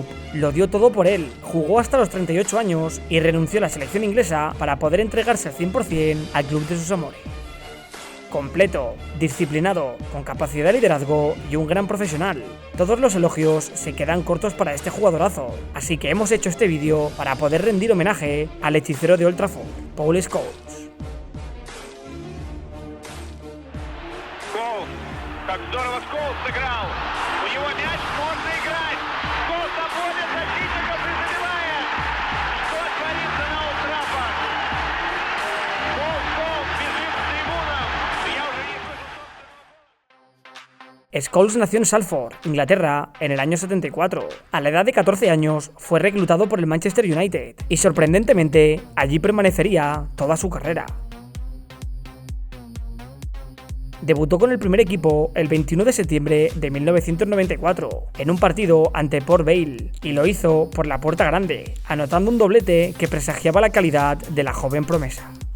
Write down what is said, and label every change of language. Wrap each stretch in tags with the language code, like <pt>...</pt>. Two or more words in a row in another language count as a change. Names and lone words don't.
<es>Lo dio todo por él, jugó hasta los 38 años y renunció a la selección inglesa para poder entregarse al 100% al club de sus amores. Completo, disciplinado, con capacidad de liderazgo y un gran profesional. Todos los elogios se quedan cortos para este jugadorazo, así que hemos hecho este vídeo para poder rendir homenaje al hechicero de Old Trafford, Paul Scholes.</es> <ru>Как здорово Сколс сыграл! У него мяч, можно играть! Сколс обводит защитников и забивает! Что творится на Олд Траффорд? Сколс бежит к трибунам! Я уже не слышу.</ru> <es>Scholes nació en Salford, Inglaterra, en el año 74. A la edad de 14 años fue reclutado por el Manchester United y, sorprendentemente, allí permanecería toda su carrera. Debutó con el primer equipo el 21 de septiembre de 1994 en un partido ante Port Vale y lo hizo por la puerta grande, anotando un doblete que presagiaba la calidad de la joven promesa.</es>